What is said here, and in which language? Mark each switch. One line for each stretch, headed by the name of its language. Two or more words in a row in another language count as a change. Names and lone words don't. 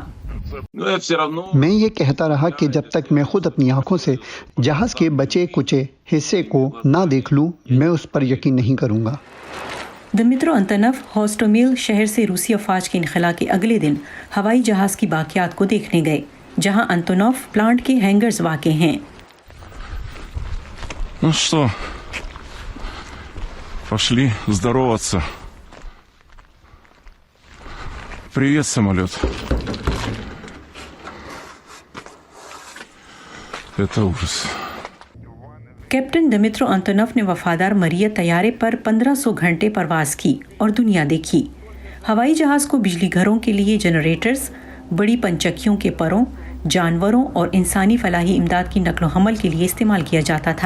Urdu: میں یہ کہتا رہا کہ جب تک میں خود اپنی آنکھوں سے جہاز کے بچے کھچے حصے کو نہ دیکھ لوں، میں اس پر یقین نہیں کروں گا. دیمیترو اینٹونوو ہوسٹومل شہر سے روسی افواج کے انخلا کے اگلے دن ہوائی جہاز کی باقیات کو دیکھنے گئے، جہاں اینٹونوو پلانٹ کے ہینگرز واقع ہیں.
Russian: Ну что, пошли здороваться. Привет, самолет. Это ужас.
Urdu: کیپٹن دیمیترو اینٹونوو نے وفادار مریا طیارے پر 1500 گھنٹے پرواز کی اور دنیا دیکھی. ہوائی جہاز کو بجلی گھروں کے لیے جنریٹرز، بڑی پن چکیوں کے پروں، جانوروں اور انسانی فلاحی امداد کی نقل و حمل کے لیے استعمال کیا جاتا تھا.